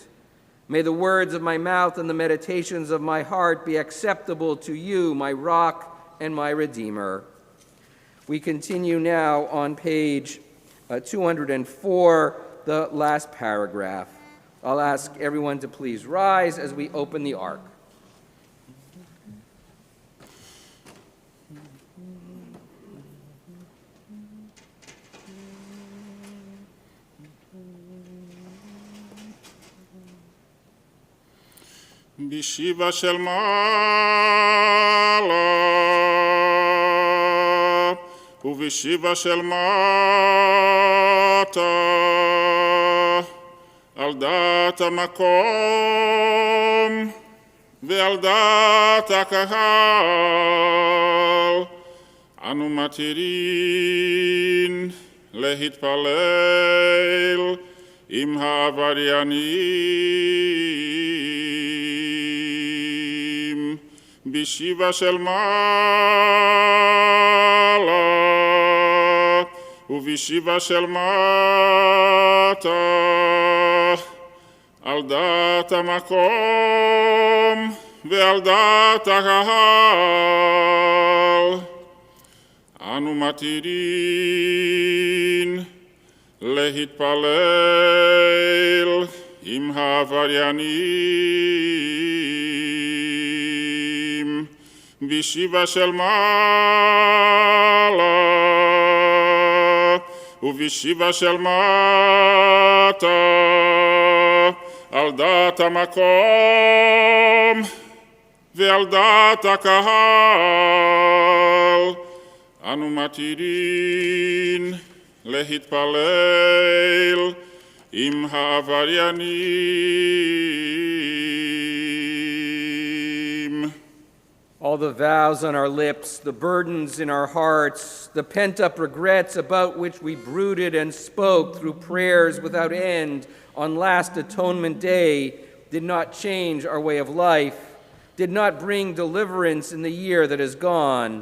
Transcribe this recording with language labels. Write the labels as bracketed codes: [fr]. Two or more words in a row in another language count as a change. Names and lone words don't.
[en] May the words of my mouth and the meditations of my heart be acceptable to you, my rock and my redeemer. We continue now on page 204, the last paragraph. I'll ask everyone to please rise as we open the ark. [he] בישיבה של מעלה ובישיבה של מטה על דעת המקום ועל דעת הקהל אנו מתירין להתפלל עם העבריינים בישיבה של מעלה ובישיבה של מטה על דעת המקום ועל דעת הקהל אנו מתירין להתפלל עם העבריינים בישיבה של מעלה ובישיבה של מטה על דעת המקום ועל דעת הקהל אנו מתירים להתפלל עם העבריינים. [en] All the vows on our lips, the burdens in our hearts, the pent-up regrets about which we brooded and spoke through prayers without end on last Atonement Day did not change our way of life, did not bring deliverance in the year that is gone.